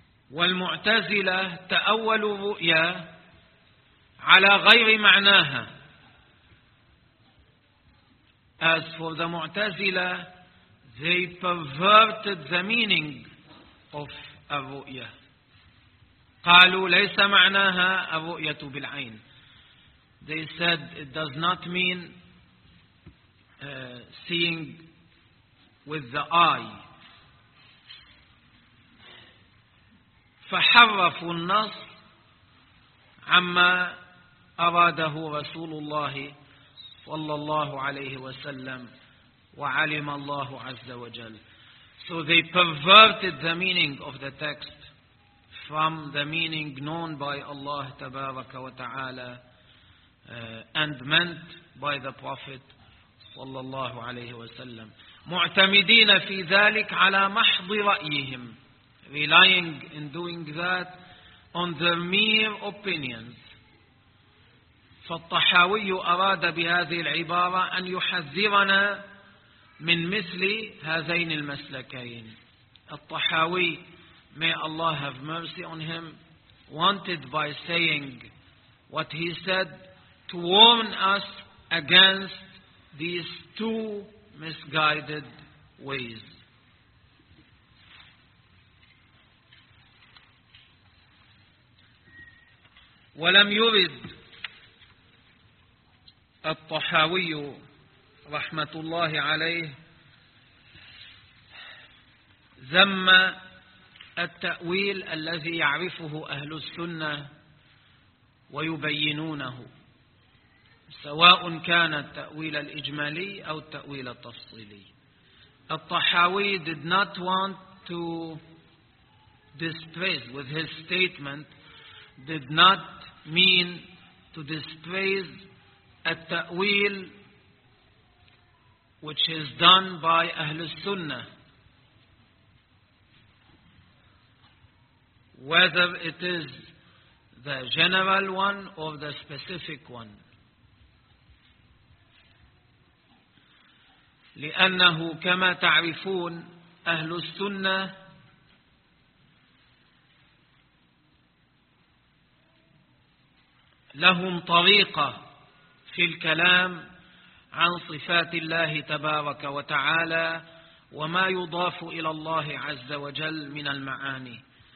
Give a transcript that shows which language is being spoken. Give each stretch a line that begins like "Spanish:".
Arabic: والمعتزلة تأولوا الرؤيا على غير معناها.
English: As for the Mu'tazila, they perverted the meaning of الرؤيا.
Arabic: قالوا ليس معناها الرؤية بالعين.
English: They said it does not mean seeing with the eye.
Arabic: فحرفوا النص عما أراده رسول الله صلى الله عليه وسلم وعلم الله عز وجل.
English: So they perverted the meaning of the text from the meaning known by Allah
Arabic: تبارك وتعالى
English: and meant by the Prophet
Arabic: صلى الله عليه وسلم. معتمدين في ذلك على محض رأيهم.
English: Relying in doing that on their mere opinions.
Arabic: فالطحاوي أراد بهذه العبارة أن يحذرنا من مثل هذين المسلكين.
English: الطحاوي, may Allah have mercy on him, wanted by saying what he said to warn us against these two misguided ways.
Arabic: ولم يرد الطحاوي رحمة الله عليه ذم التأويل الذي يعرفه أهل السنة ويبينونه، سواء كان التأويل الإجمالي أو التأويل التفصيلي.
English: الطحاوي did not want to displace with his statement, did not mean to displace التأويل which is done by أهل السنة, whether it is the general one or the specific one.
Arabic: لأنه كما تعرفون أهل السنة لهم طريقة في الكلام عن صفات الله تبارك وتعالى وما يضاف إلى الله عز وجل من المعاني.